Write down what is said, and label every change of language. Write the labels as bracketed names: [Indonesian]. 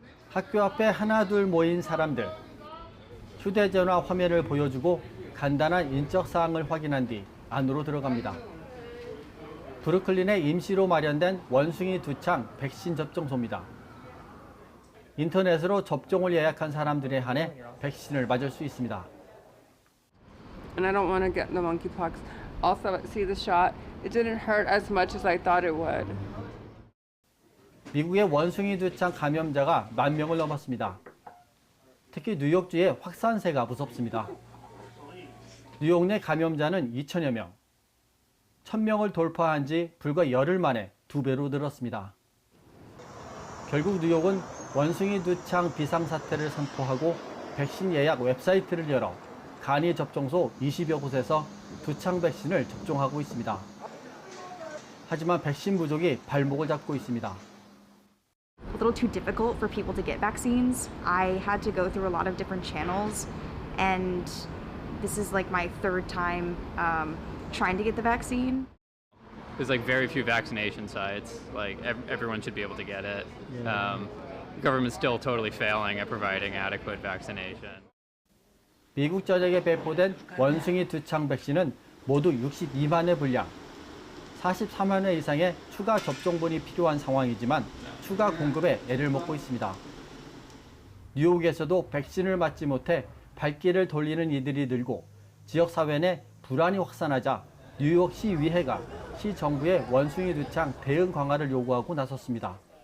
[Korean] 학교 앞에 하나둘 모인 사람들. 휴대전화 화면을 보여주고 간단한 인적 사항을 확인한 뒤 안으로 들어갑니다. 브루클린에 임시로 마련된 원숭이 두창 백신 접종소입니다. 인터넷으로 접종을 예약한 사람들에 한해 백신을 맞을 수 있습니다. [English] And I don't want to get the monkeypox. Also, see the shot. It didn't hurt as much as I thought it would. [Korean] 미국의 원숭이 두창 감염자가 10,000명을 넘었습니다. 특히 뉴욕주의 확산세가 무섭습니다. 뉴욕 내 감염자는 2,000여 명. 1,000명을 돌파한 지 불과 열흘 만에 2배로 늘었습니다. 결국 뉴욕은 원숭이 두창 비상사태를 선포하고 백신 예약 웹사이트를 열어 간이 접종소 20여 곳에서 두창 백신을 접종하고 있습니다. 하지만 백신 부족이 발목을 잡고 있습니다. [English] A little too difficult for people to get vaccines. I had to go through a lot of different channels, and this is like my third time trying to get the vaccine. There's like very few vaccination sites. Like everyone should be able to get it. The government's still totally failing at providing adequate vaccination. [Korean] 미국 전역에 배포된 원숭이 두창 백신은 모두 62만 회 분량, 44만 회 이상의 추가 접종분이 필요한 상황이지만 추가 공급에 애를 먹고 있습니다. 뉴욕에서도 백신을 맞지 못해 발길을 돌리는 이들이 늘고 지역사회 내 불안이 확산하자 뉴욕 시의회가 시 정부의 원숭이 두창 대응 강화를 요구하고 나섰습니다.